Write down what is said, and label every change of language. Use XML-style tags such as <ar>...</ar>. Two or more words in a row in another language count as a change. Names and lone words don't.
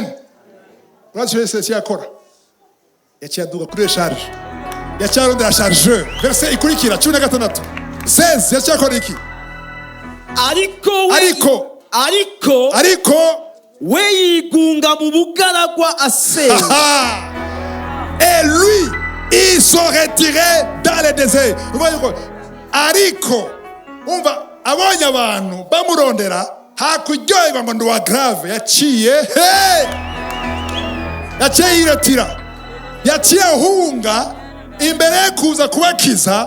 <rn>Uracyo Yesu yakora yaciyaduga kuri charge yacyarondera chargeur. Verset ikurikira 16 16 yacyakora iki? Ariko we yigunga mu bugaragwa asenga.</rn> <fr>Et lui il se retirait dans le désert.</fr> <rn>Ariko umva abonye abantu bamurondera hakuryoherwa ngo ndwa grave yaciye yiretira yaciye hunga imbere kuza kubakiza.</rn>